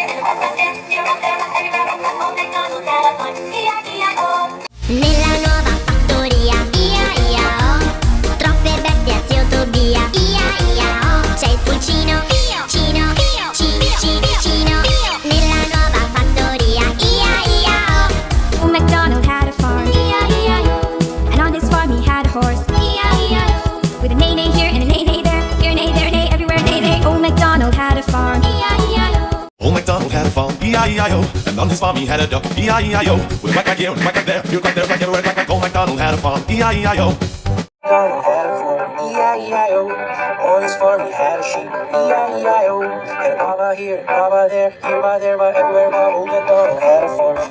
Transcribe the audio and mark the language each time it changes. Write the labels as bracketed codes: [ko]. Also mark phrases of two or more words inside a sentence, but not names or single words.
[it] Nella nuova fattoria, ia, troppe bestie a zio Tobia, ia, c'è il pulcino, cino, cino, nella nuova fattoria, ia, [en] Old MacDonald had a farm, and on his farm he had a horse, with a neigh-neigh here and a neigh-neigh there, here a neigh, there a neigh, everywhere neigh-neigh. Old MacDonald had a farm, Old MacDonald had a farm, E-I-E-I-O, and on his farm he had a duck, E-I-E-I-O, with a quack here and a quack there, here a quack there, quack everywhere, quack quack. Old MacDonald had a farm, E-I-E-I-O. MacDonald had a farm, E-I-E-I-O. On his farm he had a sheep, E-I-E-I-O. And Baba here, Baba there, here by there, by everywhere, by Old MacDonald had a farm.